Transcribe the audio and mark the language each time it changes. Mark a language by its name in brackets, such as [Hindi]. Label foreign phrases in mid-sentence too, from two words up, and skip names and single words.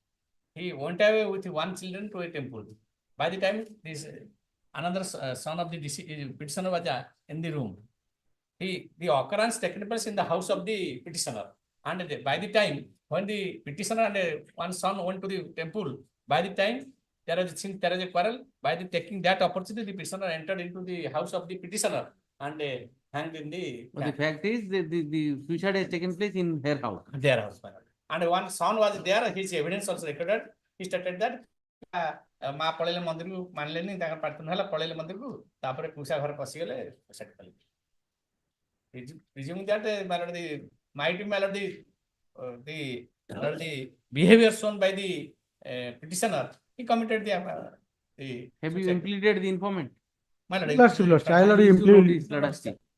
[English] He went away with 1 children to a temple. By the time this another son of the petitioner was in the room, the occurrence taken place in the house of the petitioner, and by the time when the petitioner and one son went to the temple, by the time there is a quarrel, by the taking that opportunity, the petitioner entered into the house of the petitioner and hanged in the. But the fact is the suicide has taken place in her house. Their house, my lord. And one son was there, his evidence also recorded. He stated that [Odia] ମା ପଳେଇଲେ ମନ୍ଦିରକୁ ମାନିଲେନି ତାଙ୍କର ପ୍ରାର୍ଥନା ହେଲା ପଳେଇଲେ ମନ୍ଦିରକୁ ତାପରେ କୁଶା ଘରେ ପଶିଗଲେ ସେଟ୍ କଲେ [English] presume that my lord, the might be my lord, the behavior shown by the petitioner, he committed the Have you implicated the informant? my lord, Lordship, I already Issue implemented. notice, let us see.